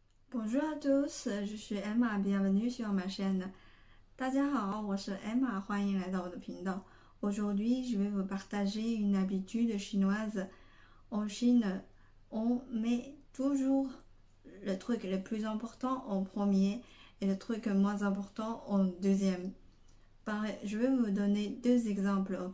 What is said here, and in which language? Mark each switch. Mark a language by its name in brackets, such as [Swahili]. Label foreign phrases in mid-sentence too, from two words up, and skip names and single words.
[French] Bonjour à tous, je suis Emma, bienvenue sur ma chaîne. [Chinese] 大家好，我是 Emma，欢迎来到我的频道。 [French] Aujourd'hui, je vais vous partager une habitude chinoise. En Chine, on met toujours le truc le plus important en premier et le truc moins important en deuxième. Je vais vous donner deux exemples, ok?